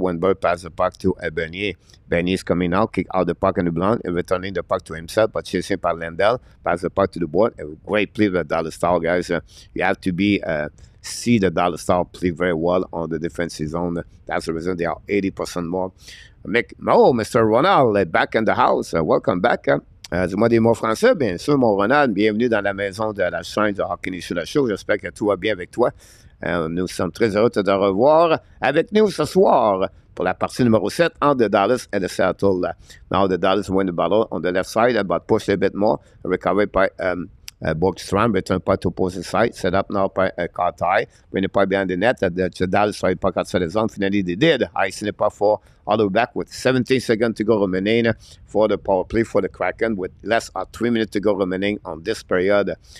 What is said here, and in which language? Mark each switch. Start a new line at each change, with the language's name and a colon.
English: Wenberg pass the puck to Bernier. Bernier is coming out, kick out the puck in the blind, and returning the puck to himself, but chasing by Lendl. Pass the puck to the board. A great play with Dallas Star, guys. You have to be see the Dallas Star play very well on the defensive zone. That's the reason they are 80% more. Mr. Ronald, back in the house. Welcome back.
French: Dis-moi des mots français, bien sûr, mon Ronald. Bienvenue dans la maison de la chaîne de Hockey Nation Show. J'espère que tout va bien avec toi. Nous sommes très heureux de te revoir avec nous ce soir pour la partie numéro 7 entre Dallas et Seattle.
English: Now the Dallas win the battle on the left side, but push a bit more. Recovered by Borgstrom return pas to opposing side, set up now by Cartai, bring the puck behind the net, the Dallas started puck outside the zone, finally they did, icing the puck for all the way back with 17 seconds to go remaining for the power play for the Kraken with less than 3 minutes to go remaining on this period.